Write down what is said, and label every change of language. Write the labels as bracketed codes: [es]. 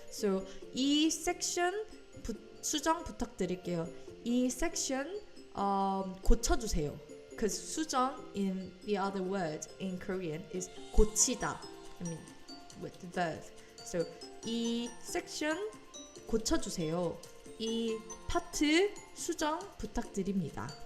[ko] So 이 section 수정 부탁드릴게요. 이 section 고쳐주세요. [en] Because 수정 in the other word in Korean is 고치다. I mean, with the verb. So [ko] 이 section 고쳐주세요. 이 파트 수정 부탁드립니다.